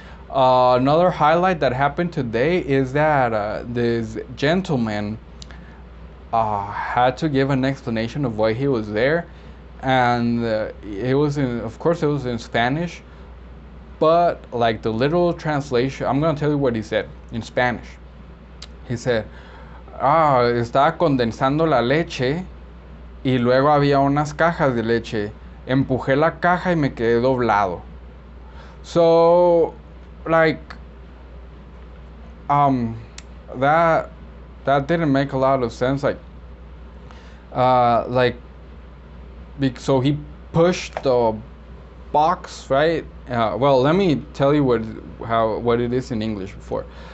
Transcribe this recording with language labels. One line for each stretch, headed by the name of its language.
English: Another highlight that happened today is that this gentleman had to give an explanation of why he was there, and it was of course it was in Spanish, but like the literal translation, I'm gonna tell you what he said in Spanish. He said,
Spanish: Estaba condensando la leche y luego había unas cajas de leche. Empujé la caja y me quedé doblado.
English: So, like, um, that that didn't make a lot of sense. Like, so he pushed the box, right? Well, let me tell you what it is in English before.